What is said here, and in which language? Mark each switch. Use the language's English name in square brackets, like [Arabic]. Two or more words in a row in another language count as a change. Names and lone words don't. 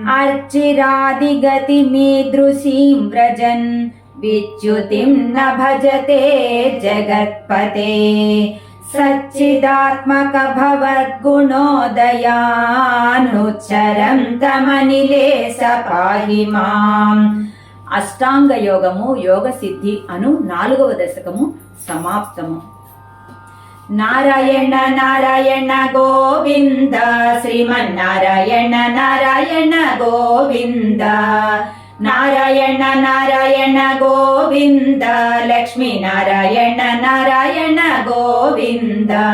[Sanskrit] अर्चिरादिगतिमीदृशीं व्रजन् विच्युतिं न भजते जगत्पते सच्चिदात्मक भवद्गुणोदयानुच्चरन्तमनिलेश पाहि మాం. [Telugu] అష్టాంగ యోగము యోగ సిద్ధి అను 4వ దశకము సమాప్తము. నారాయణ నారాయణ గోవింద శ్రీమన్నారాయణ నారాయణ గోవింద నారాయణ నారాయణ గోవింద లక్ష్మీ నారాయణ నారాయణ గోవింద.